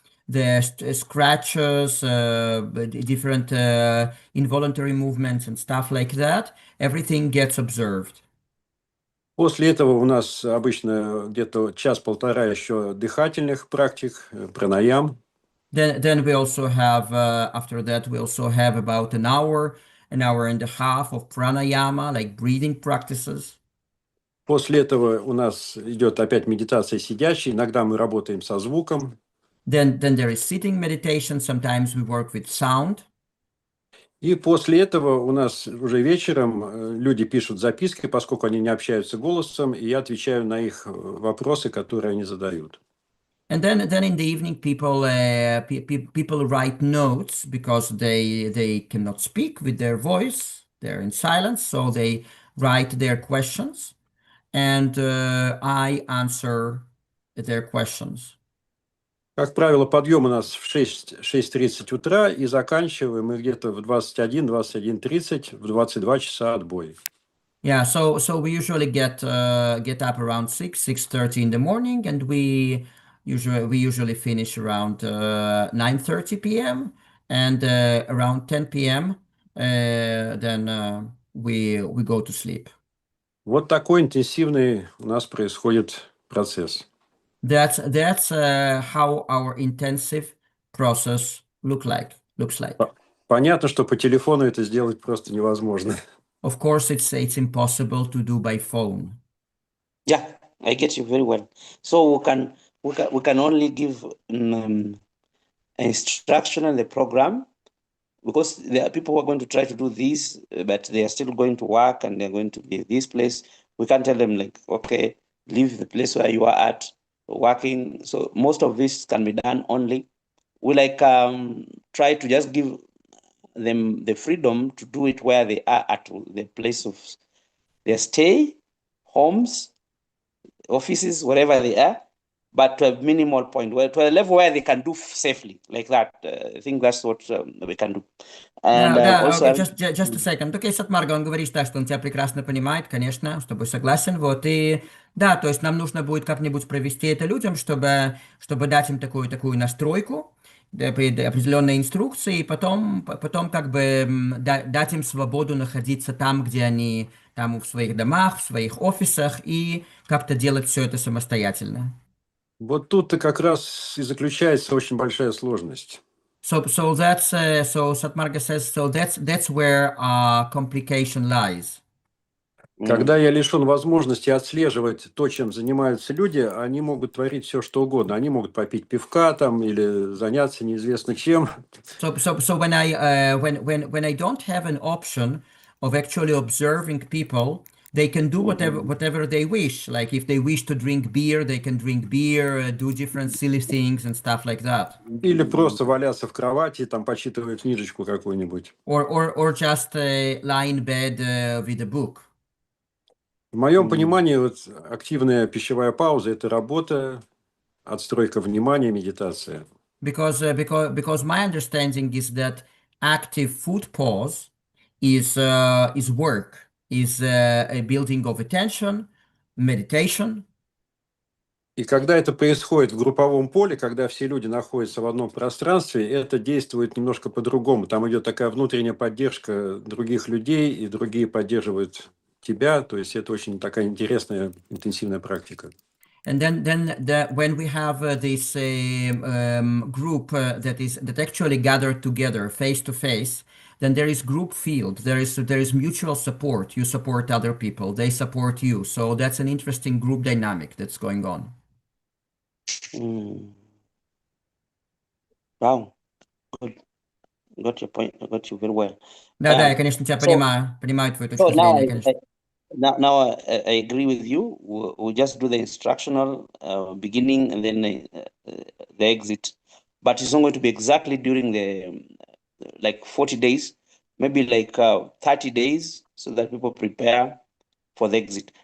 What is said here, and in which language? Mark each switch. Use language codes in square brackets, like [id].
[en] the scratches, different involuntary movements and stuff like that, everything gets observed. [ru] После этого у нас обычно где-то час-полтора еще дыхательных практик, пранаям. [en] Then we also have, after that, we also have about an hour and a half of pranayama, like breathing practices. [ru] После этого у нас идет опять медитация сидящей. Иногда мы работаем со звуком. [en] Then there is sitting meditation. Sometimes we work with sound. [ru] И после этого у нас уже вечером люди пишут записки, поскольку они не общаются голосом, и я отвечаю на их вопросы, которые они задают. [en] And then in the evening, people write notes because they cannot speak with their voice. They're in silence, so they write their questions, and I answer their questions. [ru] Как правило, подъем у нас в 6:30 утра, и заканчиваем мы где-то в 21:30, в 22 часа отбой. [en] Yeah, so we usually get up around 6:30 in the morning, and we usually finish around 9:30 p.m. and around 10 p.m. Then we go to sleep. [ru] Вот такой интенсивный у нас происходит процесс. [en] That's how our intensive process looks like. [ru] Понятно, что по телефону это сделать просто невозможно. [en] Of course, it's impossible to do by phone. Yeah, I get you very well. So we can only give instruction on the program, because there are people who are going to try to do this, but they are still going to work and they're going to be this place. We can't tell them like, okay, leave the place where you are at working. So most of this can be done only. We try to just give them the freedom to do it where they are at the place of their stay, homes, offices, wherever they are, but to a minimal point, to a level where they can do safely, like that. I think that's what we can do. And [ru] Да, [en] also, okay, just a second. [ru] Okay, Сатмарга, он говорит, да, что он тебя прекрасно понимает, конечно, с тобой согласен, вот, и да, то есть нам нужно будет как-нибудь провести это людям, чтобы дать им такую настройку, определенные инструкции, и потом как бы дать им свободу находиться там, где они, там в своих домах, в своих офисах, и как-то делать все это самостоятельно. Вот тут-то как раз и заключается очень большая сложность. [en] So Satmarga says, so that's where complication lies. [ru] Когда я лишен возможности отслеживать то, чем занимаются люди, они могут творить все, что угодно. Они могут попить пивка там или заняться неизвестно чем. [en] So when I don't have an option of actually observing people, they can do whatever they wish. Like if they wish to drink beer, they can drink beer, do different silly things and stuff like that. [ru] Или просто валяться в кровати, там, почитывая книжечку какую-нибудь. [en] Or just lie in bed with a book. [ru] В моем понимании, вот, активная пищевая пауза – это работа, отстройка внимания, медитация. [en] Because my understanding is that active food pause is work, is a building of attention, meditation. [ru] И когда это происходит в групповом поле, когда все люди находятся в одном пространстве, это действует немножко по-другому. Там идет такая внутренняя поддержка других людей, и другие поддерживают тебя. То есть это очень такая интересная, интенсивная практика. [en] And then when we have this group that actually gathered together face to face, then there is group field. There is mutual support. You support other people. They support you. So that's an interesting group dynamic that's going on. Wow, good. Got your point. I got you very well. [ru] Да, я, конечно, тебя понимаю твою точку зрения, конечно. [en] Now I agree with you. We'll just do the instructional beginning and then the exit, but it's not going to be exactly during the like 40 days, maybe like 30 days, so that people prepare for the exit.